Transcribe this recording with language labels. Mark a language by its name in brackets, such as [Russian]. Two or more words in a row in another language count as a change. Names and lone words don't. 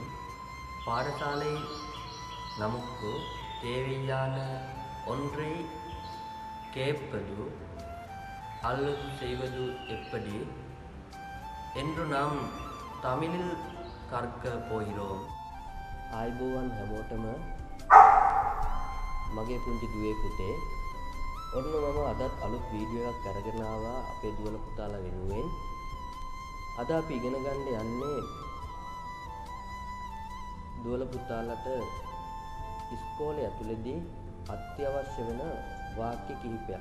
[Tamil] பாடசாலை நமக்கு தேவையான ஒன்றை கேட்பது அல்லது செய்வது எப்படி என்று நாம் தமிழில் கற்க போகிறோம். [Sinhala] ආයුබෝවන් හැමෝටම මගේ පුංචි දුවේ පුතේ. ඔන්න මම අදත් අලුත් වීඩියෝ එකක් අරගෙන ආවා අපේ දුවල පුතාලා වෙනුවෙන්. අද අපි ඉගෙන ගන්න යන්නේ දුවල පුතාලට ඉස්කෝලේ ඇතුළේදී අත්‍යවශ්‍ය වෙන වාක්‍ය කිහිපයක්.